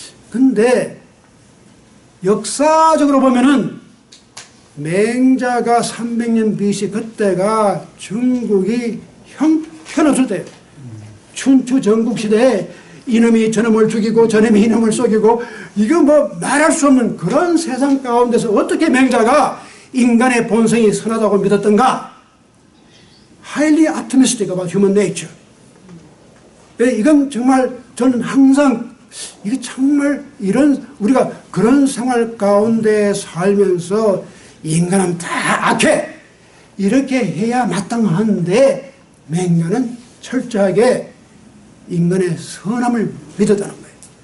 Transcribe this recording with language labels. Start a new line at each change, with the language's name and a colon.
Korean: 근데 역사적으로 보면은 맹자가 300년 BC 그때가 중국이 형편없을 때예요. 춘추 전국시대에 이놈이 저놈을 죽이고 저놈이 이놈을 속이고 이거 뭐 말할 수 없는 그런 세상 가운데서 어떻게 맹자가 인간의 본성이 선하다고 믿었던가?
English: Highly optimistic about human nature.
Korean: 이건 정말 저는 항상 이게 정말 이런 우리가 그런 생활 가운데 살면서 인간은 다 악해 이렇게 해야 마땅한데 맹자는 철저하게 인간의 선함을 믿었다는 거예요.